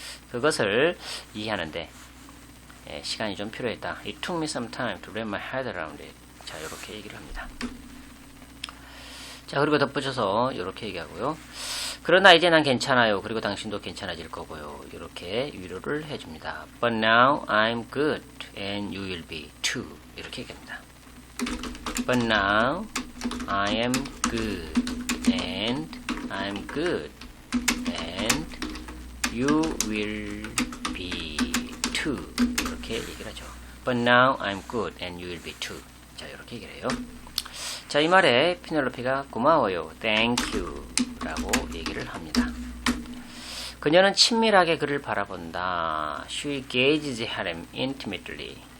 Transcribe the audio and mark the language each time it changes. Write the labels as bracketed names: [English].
[Korean] 그것을 이해하는데 시간이 좀 필요했다. [English] It took me some time to wrap my head around it. [Korean] 자, 이렇게 얘기를 합니다. 자, 그리고 덧붙여서 이렇게 얘기하고요. 그러나 이제 난 괜찮아요. 그리고 당신도 괜찮아질 거고요. 이렇게 위로를 해줍니다. [English] But now I'm good and you will be too. [Korean] 이렇게 얘기합니다. [English] But now I am good and I'm good and you will be too. [Korean] 이렇게 얘기를 하죠. [English] But now I'm good and you will be too. [Korean] 자, 이렇게 얘기를 해요. 자, 이 말에 피넬로페가 고마워요. [English] Thank you. [Korean] 라고 얘기를 합니다. 그녀는 친밀하게 그를 바라본다. [English] She gazes at him intimately.